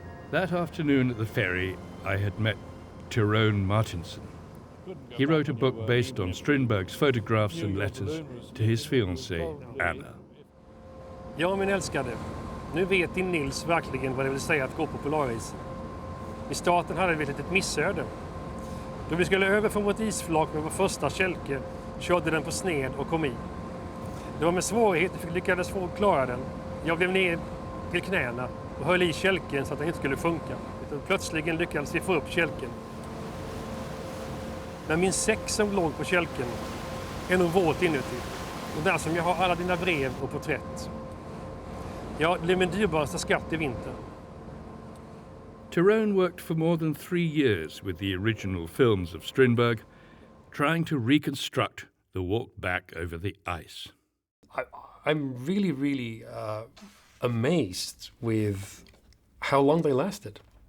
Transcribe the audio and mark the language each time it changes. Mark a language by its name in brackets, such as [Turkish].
[English] That afternoon at the ferry, I had met Tyrone Martinson. He wrote a book based on Strindberg's photographs and letters to his fiancée, Anna. [Swedish] Ja, min älskade. Nu vet din Nils verkligen vad det vill säga att gå på polaris. I starten hade vi ett litet missöde. Då vi skulle över från vårt isflak med vår första kälke körde den på sned och kom i. Det var med svårighet vi lyckades få klara den. Jag blev ner till knäna och höll i kälken så att den inte skulle sjunka. Utan plötsligen lyckades vi få upp kälken. Men min säck som låg på kälken är nog våt inuti. Och där som jag har alla dina brev och porträtt. Ja, det blev min dyrbaraste skatt i vinter. [English] Tyrone worked for more than 3 years with the original films of Strindberg, trying to reconstruct the walk back over the ice. I'm really amazed with how long they lasted.